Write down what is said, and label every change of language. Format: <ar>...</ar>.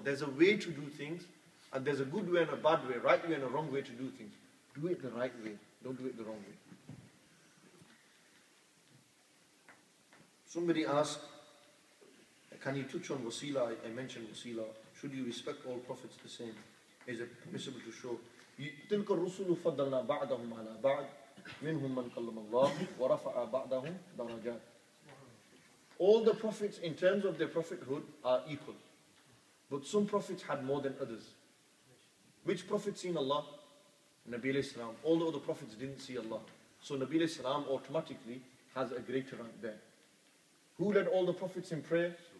<en>There's a way to do things, and there's a good way and a bad way, right way and a wrong way to do things. Do it the right way. Don't do it the wrong way. Somebody asked, can you touch on wasila? I mentioned wasila. Should you respect all prophets the same? Is it permissible to show?</en> <ar>تلك الرسل فضلنا بعضهم على بعض منهم من كلم الله ورفع بعضهم درجات.</ar> <en>All the prophets in terms of their prophethood are equal. But some prophets had more than others. Which prophet seen Allah? Nabi alayhi salam. All the other prophets didn't see Allah. So Nabi alayhi salam automatically has a greater rank there. Who led all the prophets in prayer?</en>